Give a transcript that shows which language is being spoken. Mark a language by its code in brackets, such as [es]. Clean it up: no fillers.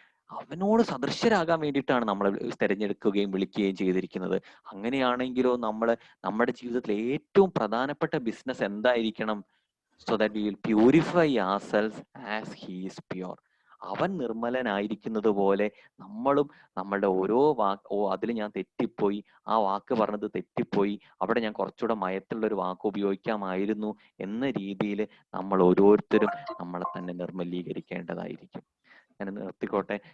[ml] അവനോട് സദൃശ്യരാകാൻ വേണ്ടിയിട്ടാണ് നമ്മൾ തിരഞ്ഞെടുക്കുകയും വിളിക്കുകയും ചെയ്തിരിക്കുന്നത്. അങ്ങനെയാണെങ്കിലോ നമ്മുടെ ജീവിതത്തിൽ ഏറ്റവും പ്രധാനപ്പെട്ട ബിസിനസ് എന്തായിരിക്കണം? [en] so that we will purify ourselves as he is pure. [ml] അവൻ നിർമ്മലനായിരിക്കുന്നത് പോലെ നമ്മളും നമ്മളുടെ ഓരോ അതിൽ ഞാൻ തെറ്റിപ്പോയി, ആ വാക്ക് പറഞ്ഞത് തെറ്റിപ്പോയി, അവിടെ ഞാൻ കുറച്ചുകൂടെ മയത്തുള്ള ഒരു വാക്ക് ഉപയോഗിക്കാമായിരുന്നു എന്ന രീതിയിൽ നമ്മൾ ഓരോരുത്തരും നമ്മളെ തന്നെ നിർമ്മലീകരിക്കേണ്ടതായിരിക്കും. ഞാൻ നിർത്തിക്കോട്ടെ.